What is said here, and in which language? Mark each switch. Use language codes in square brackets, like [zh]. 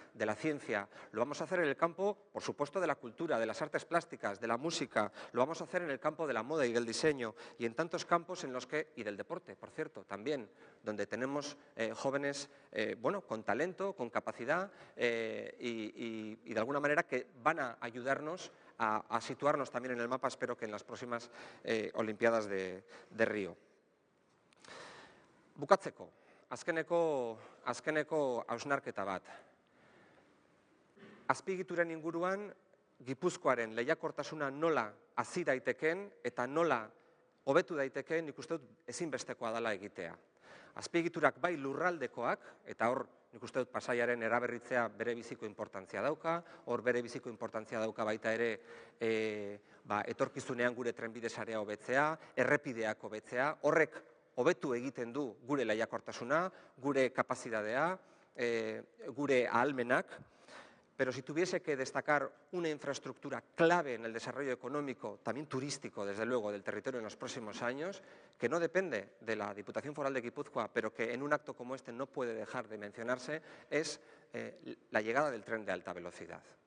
[es] de la ciencia, lo vamos a hacer en el campo, por supuesto, de la cultura, de las artes plásticas, de la música, lo vamos a hacer en el campo de la moda y del diseño, y en tantos campos en los que, y del deporte, por cierto, también, donde tenemos jóvenes con talento, con capacidad y de alguna manera que van a ayudarnos a situarnos también en el mapa, espero que en las próximas Olimpiadas de Río. [eu] Bukatzeko, azkeneko hausnarketa bat. Azpiegituren inguruan, Gipuzkoaren lehiakortasuna nola hazi daiteken eta nola hobetu daiteken, nik uste dut ezinbestekoa dela egitea. Azpiegiturak bai lurraldekoak, eta hor nik uste dut Pasaiaren eraberritzea bere biziko importantzia dauka, hor bere biziko importantzia dauka baita ere etorkizunean gure trenbide sarea hobetzea, errepideak hobetzea, horrek hobetu egiten du gure lehiakortasuna, gure kapazitatea, gure ahalmenak. [es] Pero si tuviese que destacar una infraestructura clave en el desarrollo económico, también turístico, desde luego, del territorio en los próximos años, que no depende de la Diputación Foral de Guipúzcoa, pero que en un acto como este no puede dejar de mencionarse, es la llegada del tren de alta velocidad.